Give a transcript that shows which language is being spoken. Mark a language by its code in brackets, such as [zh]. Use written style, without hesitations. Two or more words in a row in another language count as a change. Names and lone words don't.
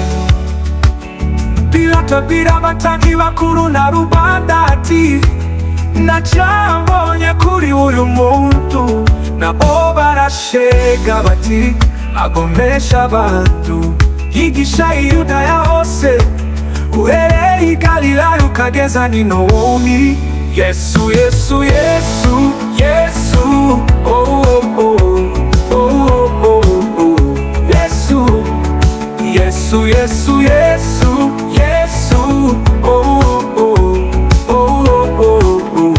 [rw] Pilato abwira abatambyi bakuru na rubanda ati nacyabonye kuri uyu muntu. Nabo barashega bati agomesha abantu, yigisha i Yudaya hose, uhereye i Galilaya ukageza n'i Nowoni. Yesu, Yesu, Yesu, Yesu, oh, oh, oh, oh, oh, oh. Yesu, Yesu, Yesu, Yesu, Yesu, oh, oh, oh, oh, oh.